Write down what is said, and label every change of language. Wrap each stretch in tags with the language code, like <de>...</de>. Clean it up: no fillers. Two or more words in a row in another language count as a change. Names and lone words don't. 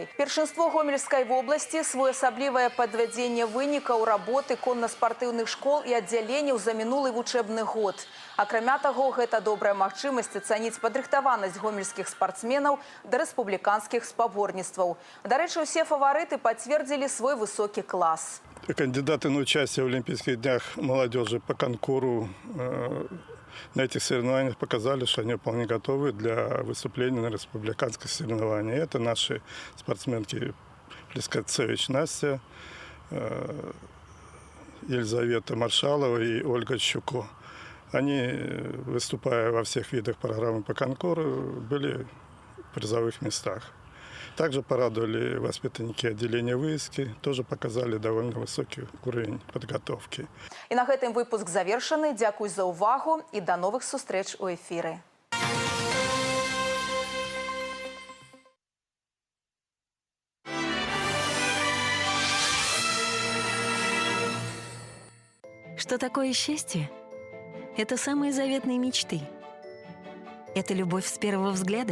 <be>Першынство Гомельскай вобласці, своеасаблівае падвядзенне вынікаў работы конна-спартыўных школ і аддзяленняў за мінулы вучэбны год. Акрамя таго, гэта добрая магчымасць ацаніць падрыхтаванасць гомельскіх спартсменаў да рэспубліканскіх спаборніцтваў. Дарэчы, усе фаварыты пацвердзілі свой высокі клас.</be> <ru>Кандидаты на участие в Олимпийских днях молодежи по конкуру на этих соревнованиях показали, что они вполне готовы для выступления на республиканских соревнованиях. Это наши спортсменки Плескацевич Настя, Елизавета Маршалова и Ольга Щуко. Они, выступая во всех видах программы по конкуру, были в призовых местах. Также порадовали воспитанники отделения выездки, тоже показали довольно высокий уровень подготовки.</ru> <be>І на гэтым выпуск завершаны. Дзякуй за ўвагу і да новых сустрэч у эфіры.</be> <ru>Что такое счастье? Это самые заветные мечты. Это любовь с первого взгляда.</ru>